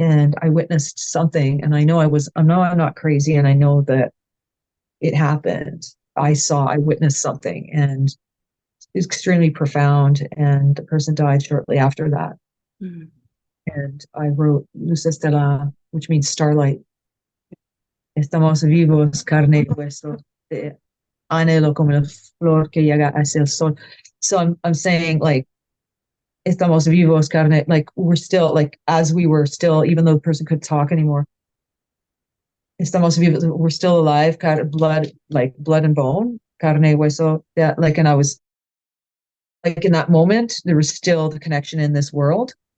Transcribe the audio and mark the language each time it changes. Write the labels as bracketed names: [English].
[English] And I witnessed something, and I know I'm not crazy, and I know that it happened. I witnessed something, and it was extremely profound. And the person died shortly after that. Mm. And I wrote Luz Estela, which means starlight. [Spanish] Estamos vivos, carne y hueso, de anhelo como la flor que llega hacia el sol. [English] So I'm saying, like, [Spanish] estamos vivos, carne, [English] like we're still, like, as we were still, even though the person couldn't talk anymore, [Spanish] estamos vivos, [English] we're still alive, blood, like blood and bone, [Spanish] carne y hueso. [English] Yeah, like, and I was like, in that moment, there was still the connection in this world.